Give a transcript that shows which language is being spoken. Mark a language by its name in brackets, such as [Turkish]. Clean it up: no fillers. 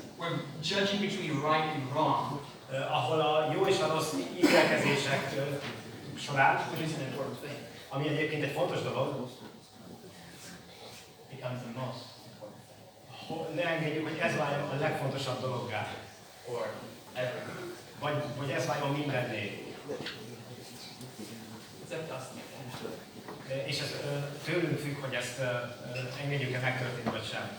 [English] We're judging between right and wrong. [Hungarian] Ahol a jó és a rossz ítélkezések során, [English] Which is an important thing. [Hungarian] ami egyébként egy fontos dolog, [English] Becomes the most important thing. [Hungarian] ne engedjük, hogy ez váljon a legfontosabb dologgá. [English] Or everything. [Hungarian] Vagy ez váljon mindenné. [English] It's up to us to make that. [Hungarian] És ez tőlünk függ, hogy ezt engedjük-e megtörténni, vagy sem.